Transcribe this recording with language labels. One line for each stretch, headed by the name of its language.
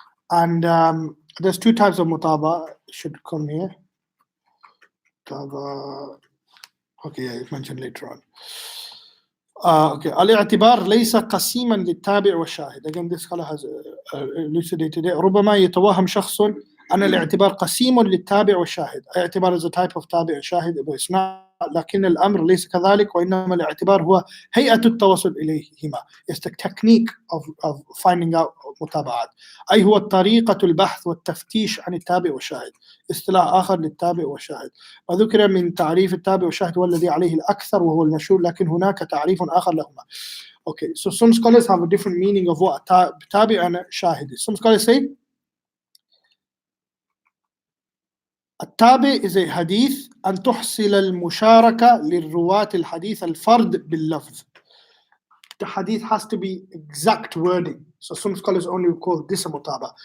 English: And there's two types of mutaba. Should come here. Mutaba. Okay, yeah, it's mentioned later on. Okay,
Arabic: al-i'tibar laysa qasiman lit-tabi' wa shahid.
English: Again, this scholar has elucidated it.
Arabic: ربما يتوهم شخص أن الاعتبار قسيم للتابع والشاهد.
English: اعتبار is a type of tabi' and shahid, but it's not.
Arabic: لكن الأمر ليس كذلك, وإنما الاعتبار هو هيئة التوصل إليهما.
English: It's the technique of finding out متابعات.
Arabic: أي هو طريقة البحث والتفتيش عن التابع والشاهد. اصطلاح آخر للتابع والشاهد. وذكر من تعريف التابع والشاهد هو الذي عليه الأكثر وهو المشهور, لكن هناك تعريف آخر لهما.
English: Okay, so some scholars have a different meaning of what a tabi' and a shahid is. Some scholars say التابع is a hadith
Arabic: أن تحصل المشاركة للرواة الحديث الفرد باللفظ.
English: The hadith has to be exact wording. So some scholars only call this a mutaba.